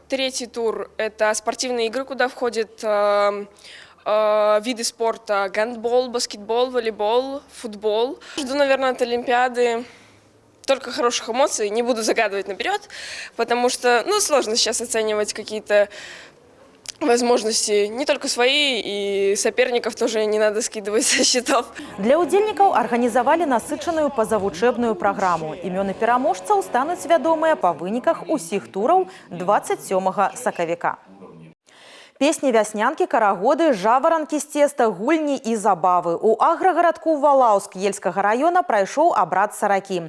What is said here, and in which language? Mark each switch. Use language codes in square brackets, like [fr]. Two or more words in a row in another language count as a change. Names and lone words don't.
[ru] Третий тур – это спортивные игры, куда входят виды спорта: гандбол, баскетбол, волейбол, футбол. Жду, наверное, от Олимпиады только хороших эмоций. Не буду загадывать наперед, потому что сложно сейчас оценивать какие-то возможности не только свои, и соперников тоже не надо скидывать со счетов. [be] Для удзельнікаў арганізавалі насычаную пазавучэбную праграму. Імёны пераможцаў стануць вядомыя па выніках усіх тураў 27 сакавіка. Песні, вяснянкі, карагоды, жаваранкі з цеста, гульні і забавы. У аграгарадку Валаўск Ельскага района прайшоў абрад саракі.